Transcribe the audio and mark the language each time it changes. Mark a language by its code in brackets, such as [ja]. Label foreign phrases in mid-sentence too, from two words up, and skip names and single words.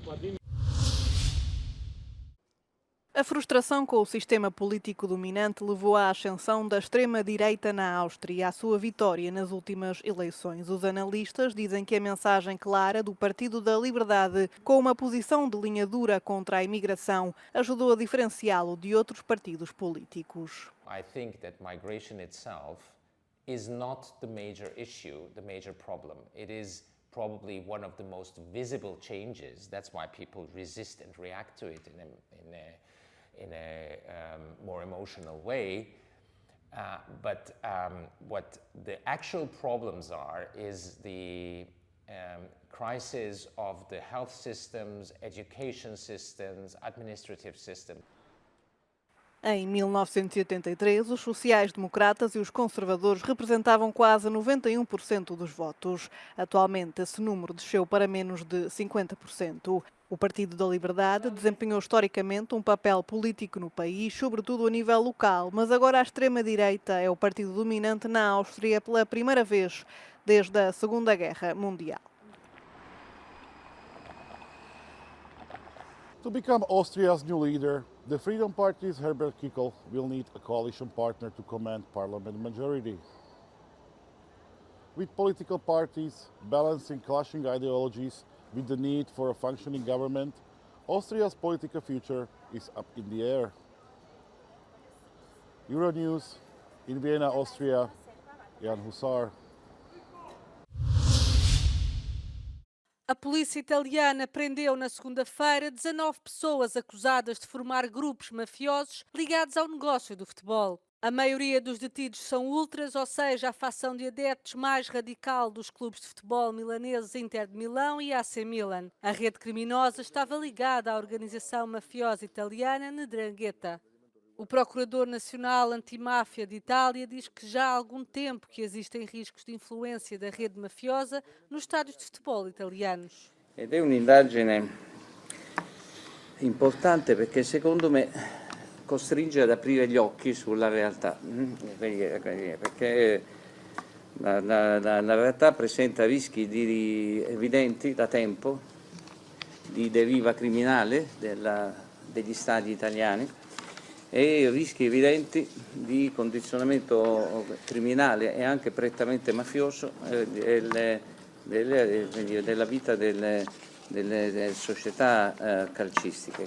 [pt] A frustração com o sistema político dominante levou à ascensão da extrema-direita na Áustria e à sua vitória nas últimas eleições. Os analistas dizem que a mensagem clara do Partido da Liberdade, com uma posição de linha dura contra a imigração, ajudou a diferenciá-lo de outros partidos políticos. [en] I think that migration itself is not the major issue, the major problem. It is probably one of the most visible changes. That's why people resist and react to it in a more emotional way. But what the actual problems are is the crisis of the health systems, education systems, administrative systems. [pt] Em 1983, os sociais-democratas e os conservadores representavam quase 91% dos votos. Atualmente, esse número desceu para menos de 50%. O Partido da Liberdade desempenhou historicamente um papel político no país, sobretudo a nível local, mas agora a extrema-direita é o partido dominante na Áustria pela primeira vez desde a Segunda Guerra Mundial. [en] To become Austria's new leader, the Freedom Party's Herbert Kickl will need a coalition partner to command parliament majority. With political parties balancing clashing ideologies with the need for a functioning government, Austria's political future is up in the air. Euronews, in Vienna, Austria, Jan Hussar. [pt] A polícia italiana prendeu na segunda-feira 19 pessoas acusadas de formar grupos mafiosos ligados ao negócio do futebol. A maioria dos detidos são ultras, ou seja, a facção de adeptos mais radical dos clubes de futebol milaneses Inter de Milão e AC Milan. A rede criminosa estava ligada à organização mafiosa italiana 'Ndrangheta. O Procurador Nacional Antimáfia de Itália diz que já há algum tempo que existem riscos de influência da rede mafiosa nos estádios de futebol italianos. [it] Ed è un'indagine importante perché secondo me costringe ad aprire gli occhi sulla realtà, perché la realtà presenta rischi evidenti da tempo di deriva criminale degli stadi italiani e rischi evidenti di condizionamento criminale e anche prettamente mafioso della vita delle società calcistiche.